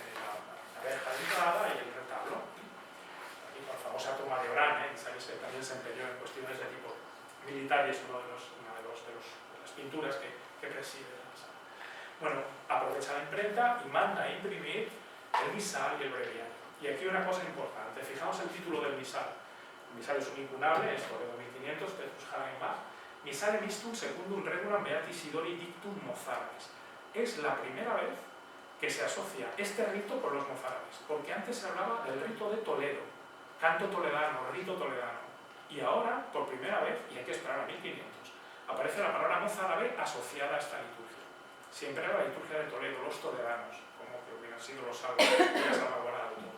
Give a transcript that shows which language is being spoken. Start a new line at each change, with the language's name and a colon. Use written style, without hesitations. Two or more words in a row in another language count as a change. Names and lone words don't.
Spanish: La verja de entrada y el retablo. Y la famosa toma de Orán, sabéis que también se empeñó en cuestiones de tipo militar y es una de las pinturas que preside la sala. Bueno, aprovecha la imprenta y manda a imprimir el misal y el breviario. Y aquí una cosa importante, fijaos el título del misal. El misal es un incunable, es Toledo 1500, Petrus Hagen Bach.
Latin: Misale mistum secundum regulam beati Isidori dictum mozárabes.
Spanish: Es la primera vez que se asocia este rito con los mozárabes, porque antes se hablaba del rito de Toledo, canto toledano, rito toledano, y ahora, por primera vez, y hay que esperar a 1500, aparece la palabra mozárabe asociada a esta liturgia. Siempre era la liturgia de Toledo, los toledanos, como que hubieran sido los salvos, hubiera salvaguardado todo.